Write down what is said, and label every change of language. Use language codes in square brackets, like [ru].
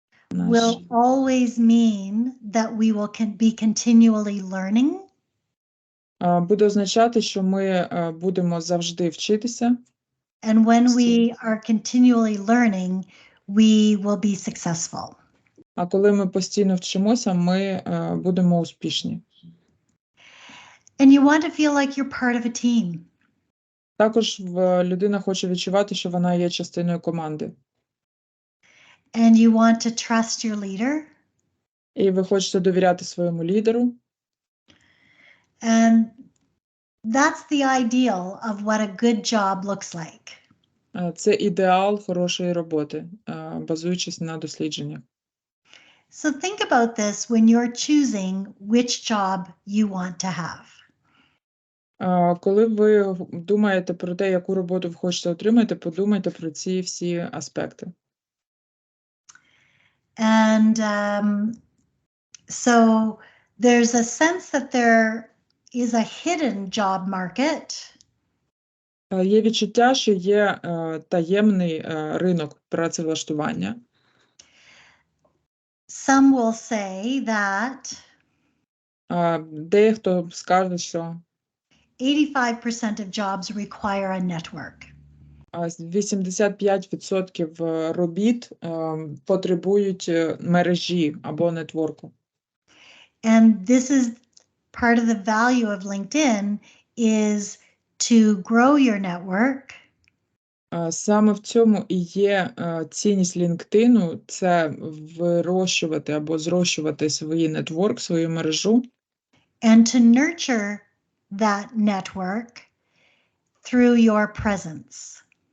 [en] will always mean that we will be continually learning. [uk] Буде означати, що ми будемо завжди вчитися. [en] And when we are continually learning, we will be successful. [uk] А коли ми постійно вчимося, ми будемо успішні. [en] And you want to feel like you're part of a team. [uk] Також людина хоче відчувати, що вона є частиною команди. [en] And you want to trust your leader. [uk] І ви хочете довіряти своєму лідеру. [en] And that's the ideal of what a good job looks like. [uk] Це ідеал хорошої роботи, базуючись на дослідженнях. [en] So think about this when you're choosing which job you want to have. [uk] Коли ви думаєте про те, яку роботу ви хочете отримати, подумайте про ці всі аспекти. [en] And so there's a sense that there is a hidden job market. [uk] Є відчуття, що є таємний ринок працевлаштування. [en] Some will say that [uk] Дехто скаже, що [en] 85% of jobs require a network. [uk] 85% робіт потребують мережі або нетворку. [en] And this is part of the value of LinkedIn is to grow your network. [uk] Саме в цьому і є цінність LinkedIn, це вирощувати або зрощувати свій нетворк, свою мережу. [en] And to nurture that network through your presence.